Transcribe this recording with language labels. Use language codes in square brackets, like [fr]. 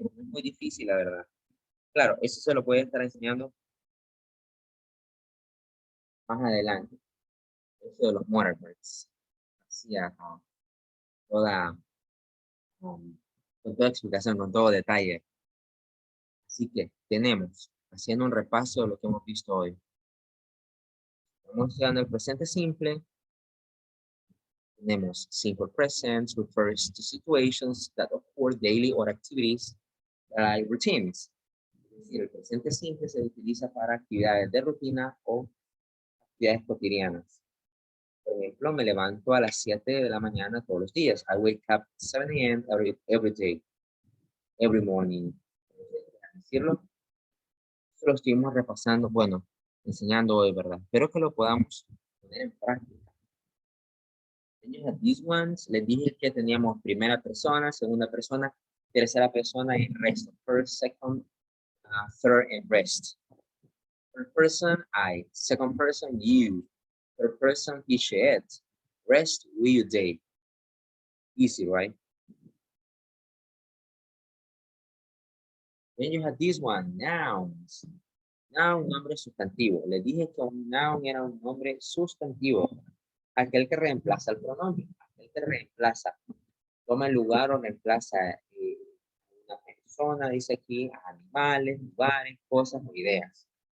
[es] No es muy difícil, la verdad. Claro, eso se lo puede estar enseñando más adelante. Eso de los mother birds. Así, toda con toda explicación, con todo detalle. Así que tenemos, haciendo un repaso de lo que hemos visto hoy. Estamos estudiando el presente simple. Tenemos [en] simple present refers to situations that occur daily or activities like routines. [es] Es decir, el presente simple se utiliza para actividades de rutina o actividades cotidianas. Por ejemplo, me levanto a las 7 de la mañana todos los días. [en] I wake up 7 a.m. every day, every morning. [es] Decirlo, eso lo estuvimos repasando, bueno, enseñando hoy, ¿verdad? Espero que lo podamos poner en práctica. [en] These ones, [es] les dije que teníamos primera persona, segunda persona, tercera persona y resto. [en] First, second, third, and rest. First person, I. Second person, you. Third person, he, she, it. Rest, we, you, they. Easy, right? Then you have this one, nouns. [es] Noun, nombre sustantivo. Les dije que un noun era un nombre sustantivo. Aquel que reemplaza el pronombre. Aquel que reemplaza, toma el lugar o reemplaza una persona, dice aquí, animales, lugares, cosas o ideas.